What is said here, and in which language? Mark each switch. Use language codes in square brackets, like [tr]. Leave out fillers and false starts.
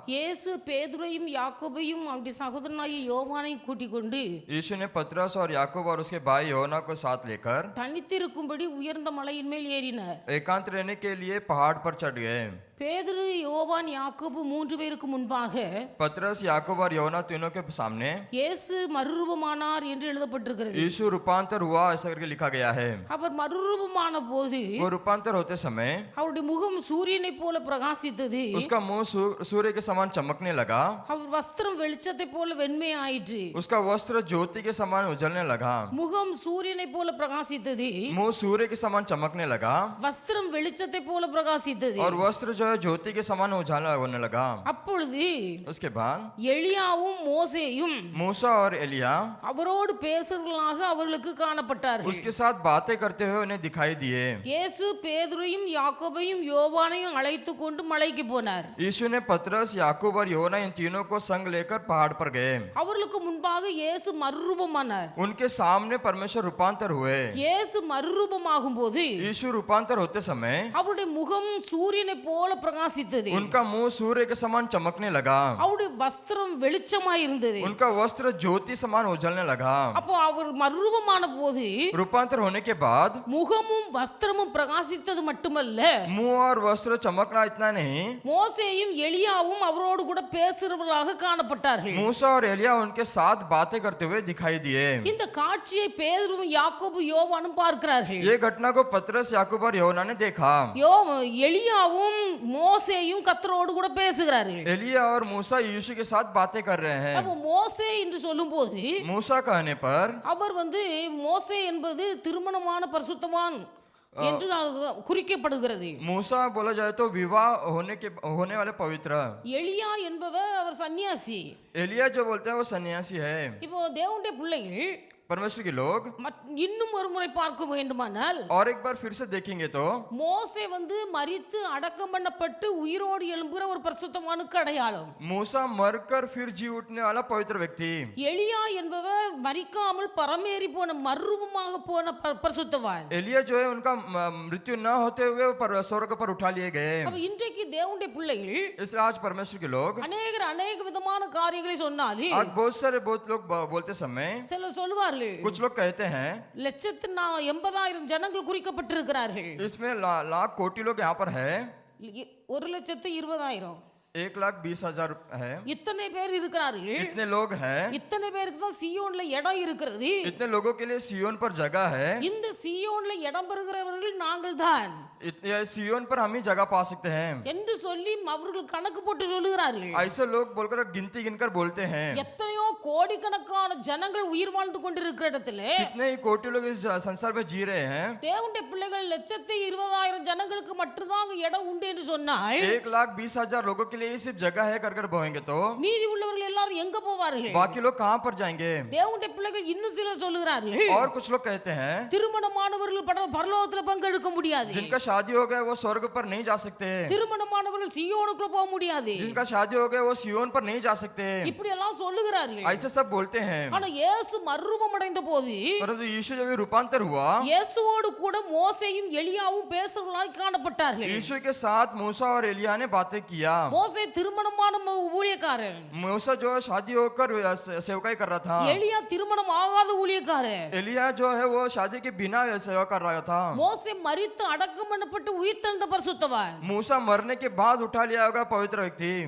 [ta] இயேசு பேதுருவையும் யாக்கோபையும் அவருடைய சகோதரனாகிய யோவானையும் கூட்டிக் கொண்டு [hi] यीशु ने पतरस और याकूब और उसके भाई योना को साथ लेकर [ta] தனித்திருக்கும்படி உயர்ந்த மலையின் மேல் ஏறினார். [hi] एकांत रहने के लिए पहाड़ पर चढ़ गए। [ta] பேதுரு யோவான் யாக்கோபு 3 பேருக்கு முன்பாக [hi] पतरस याकूब और योना तीनों के सामने [ta] இயேசு மறுரூபமானார் என்று எழுதப்பட்டிருக்கிறது. [hi] यीशु रूपांतर हुआ ऐसा करके लिखा गया है। [ta] அவர் மறுரூபமான போது [hi] वो रूपांतर होते समय [ta] அவருடைய முகம் சூரியனை போல பிரகாசித்தது. [hi] उसका मुंह सूर्य के समान चमकने लगा। [ta] அவர் வஸ்திரம் வெளிச்சத்தை போல வெண்மையாயிற்று. [hi] उसका वस्त्र ज्योति के समान उजलने लगा। [ta] முகம் சூரியனை போல பிரகாசித்தது. [hi] मुंह सूर्य के समान चमकने लगा। [ta] வஸ்திரம் வெளிச்சத்தை போல பிரகாசித்தது. [hi] और वस्त्र जो है ज्योति के समान उजाला होने लगा। [ta] அப்பொழுது [hi] उसके बाद [ta] எலியாவும் மோசேயும் [hi] मूसा और एलिया [ta] அவரோடு பேசுறவர்களாக அவர்களுக்கு காணப்பட்டார்கள். [hi] उसके साथ बातें करते हुए उन्हें दिखाई दिए। [ta] இயேசு பேதுருவையும் யாக்கோபையும் யோவானையும் அழைத்து கொண்டு மலைக்கு போனார். [hi] यीशु ने पतरस याकूब और योना इन तीनों को संग लेकर पहाड़ पर गए। [ta] அவர்களுக்கு முன்பாக இயேசு மறுரூபமானார். [hi] उनके सामने परमेश्वर रूपांतर हुए। [ta] இயேசு மறுரூபமாகும் போது [hi] यीशु रूपांतर होते समय [ta] அவருடைய முகம் சூரியனை போல பிரகாசித்தது. [hi] उनका मुंह सूर्य के समान चमकने लगा। [ta] அவருடைய வஸ்திரம் வெளிச்சமாய் இருந்தது. [hi] उनका वस्त्र ज्योति समान उजलने लगा। [ta] அப்போ அவர் மறுரூபமான போது [hi] रूपांतर होने के बाद [ta] முகமும் வஸ்திரமும் பிரகாசித்தது மட்டுமல்ல, [hi] मुंह और वस्त्र चमकना इतना नहीं, [ta] மோசேயும் எலியாவும் அவரோடு கூட பேசுறவர்களாக காணப்பட்டார்கள். [hi] मूसा और एलिया उनके साथ बातें करते हुए दिखाई दिए। [ta] இந்த காட்சியை பேதுருவும் யாக்கோபு யோவானும் பார்க்கிறார்கள். [hi] ये घटना को पतरस याकूब और योना ने देखा। [ta] எலியாவும் மோசேயும் கர்த்தரோடு கூட பேசுகிறார்கள். [hi] एलिया और मूसा यीशु के साथ बातें कर रहे हैं। [ta] அப்போ மோசே என்று சொல்லும்போது [hi] मूसा कहने पर [ta] அவர் மோசே என்பது திருமணமான பரிசுத்தவான் என்று குறிக்கப்படுகிறது. [hi] मूसा बोला जाए तो विवाह होने वाले पवित्र। [ta] எலியா என்பவர் அவர் சன்னியாசி. [hi] एलिया जो बोलते हैं वो सन्यासी है। [ta] இப்போ தேவனுடைய பிள்ளைகள் [hi] परमेश्वर के लोग [ta] இன்னும் ஒரு முறை பார்க்க வேண்டுமானால் [hi] और एक बार फिर से देखेंगे तो [ta] மோசே மரித்து அடக்கம் பண்ணப்பட்டு உயிரோடு எழும்புகிற ஒரு பரிசுத்தவானுக்கு அடையாளம். [hi] मूसा मरकर फिर जी उठने वाला पवित्र व्यक्ति। [ta] எலியா என்பவர் மரிக்காமல் பரமேறி போன மறுரூபமாக போன பரிசுத்தவான். [hi] एलिया जो है उनका मृत्यु न होते हुए स्वर्ग पर उठा लिए गए। [ta] அப்ப இன்றைக்கு தேவனுடைய பிள்ளைகள் [hi] इसलिए आज परमेश्वर के लोग अनेक [ta] விதமான காரியங்களை சொன்னாலே [hi] आज बहुत लोग बोलते समय [ta] சிலர் சொல்வார்கள், [hi] कुछ लोग कहते हैं [ta] 1,80,000 ஜனங்கள் குறிக்கப்பட்டிருக்கிறார்கள். [hi] इसमें लाख कोटि लोग यहाँ पर है। [ta] 1,20,000 [hi] 1,20,000 है। [ta] இத்தனை பேர் இருக்கிறார்கள். [hi] इतने लोग हैं। [ta] இத்தனை பேருக்கு தான் சியோன்ல இடம் இருக்கிறது. [hi] इतने लोगों के लिए सियोन पर जगह है। [ta] இந்த சியோன்ல இடம் பெறுகிறவர்கள் நாங்கள் தான். [hi] सियोन पर हम ही जगह पा सकते हैं [ta] என்று சொல்லி அவர்கள் கணக்கு போட்டு சொல்லுகிறார்கள். [hi] ऐसे लोग बोलकर गिनती गिनकर बोलते हैं। [ta] எத்தனையோ கோடிக்கணக்கான ஜனங்கள் உயிர் வாழ்ந்து கொண்டிருக்கிற இடத்துல [hi] कितने ही कोटि लोग इस संसार में जी रहे हैं। [ta] தேவனுடைய பிள்ளைகள் 1,20,000 ஜனங்களுக்கு மட்டும்தான் இடம் உண்டு என்று சொன்னால் [hi] 1,20,000 लोगों के लिए सिर्फ जगह है कर बोएंगे तो [ta] மீதி உள்ளவர்கள் எல்லாரும் எங்க போவார்கள்? [hi] बाकी लोग कहां पर जाएंगे? [ta] தேவனுடைய பிள்ளைகள் இன்னும் சிலர் சொல்லுகிறார்கள், [hi] और कुछ लोग कहते हैं [ta] திருமணமானவர்கள் பரலோகத்தில் பங்கெடுக்க முடியாது. [hi] जिनका शादी हो गया वो स्वर्ग पर नहीं जा सकते। [ta] திருமணமானவர்கள் சியோனுக்குள்ள போக முடியாது. [hi] जिनका शादी हो गया वो सियोन पर नहीं जा सकते। [ta] இப்படி எல்லாம் சொல்லுகிறார்கள். [hi] ऐसे सब बोलते हैं। [ta] ஆனா இயேசு மறுரூபம் அடைந்த போது [hi] परंतु यीशु जब रूपांतर हुआ [ta] இயேசுவோடு கூட மோசேயும் எலியாவும் பேசுறவர்களாய் காணப்பட்டார்கள். [hi] यीशु के साथ मूसा और एलिया ने बातें किया। [ta] மோசே திருமணமான ஊழியக்காரன், [hi] मूसा जो है शादी होकर सेवकाई कर रहा था। [ta] எலியா திருமணம் ஆகாத ஊழியக்காரன், [hi] एलिया जो है वो शादी के बिना सेवा कर रहा था। [ta] மோசே மரித்து அடக்கம் பண்ணப்பட்டு உயிர்த்தெழுந்த பரிசுத்தவான், [hi] मूसा मरने के बाद उठा लिया होगा पवित्र व्यक्ति।